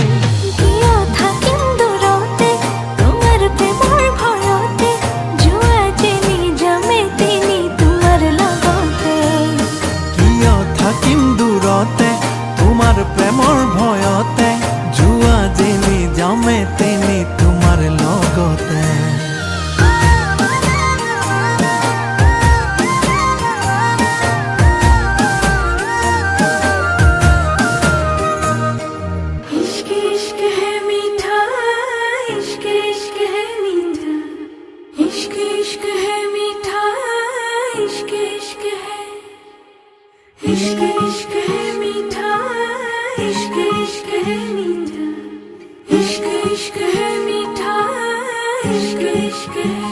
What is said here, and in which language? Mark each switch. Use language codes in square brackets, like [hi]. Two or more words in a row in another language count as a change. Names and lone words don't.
[as] কিয় থাকিম দূৰতে তোমাৰ প্ৰেমৰ ভয়তে যোৱা যেনি যামে তেনি তোমাৰ লগতে কিয় থাকিম দূৰতে তোমাৰ প্ৰেমৰ ভয়তে যোৱা যেনি যামে তেনি তোমাৰ লগতে [hi] इश्क इश्क है मीठा इश्क इश्क है मीठा इश्क इश्क है मीठा इश्क इश्क है इश्क इश्क है मीठा इश्क इश्क है मीठा इश्क इश्क है मीठा इश्क इश्क है